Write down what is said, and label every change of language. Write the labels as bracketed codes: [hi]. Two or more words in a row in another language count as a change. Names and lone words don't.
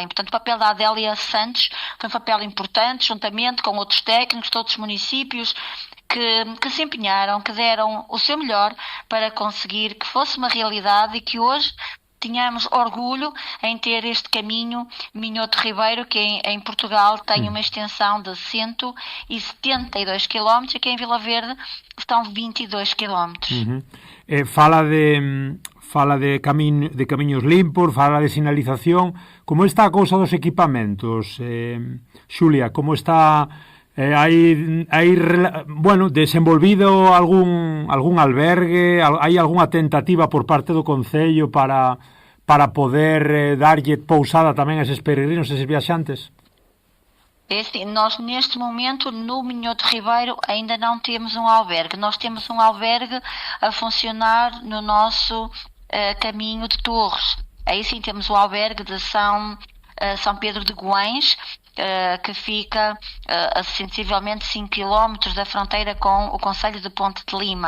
[pt] Portanto, o papel da Adélia Santos foi um papel importante, juntamente com outros técnicos de outros municípios que se empenharam, que deram o seu melhor para conseguir que fosse uma realidade e que hoje tínhamos orgulho em ter este caminho Minhoto Ribeiro, que em Portugal tem uma extensão de 172 km e que em Vila Verde estão 22 km. [gl] Fala de camiños limpos, fala de sinalización. Como está a cousa dos equipamentos, Xulia? Como está desenvolvido algún albergue? Hai algunha tentativa por parte do Concello para poder darlle pousada tamén a eses peregrinos, a eses viaxantes? [pt] Nós, neste momento, no Minhoto Ribeiro, ainda não temos um albergue. Nós temos um albergue a funcionar no nosso caminho de Torres. Aí sim temos o albergue de São Pedro de Goães, que fica a sensivelmente 5 km da fronteira com o concelho de Ponte de Lima.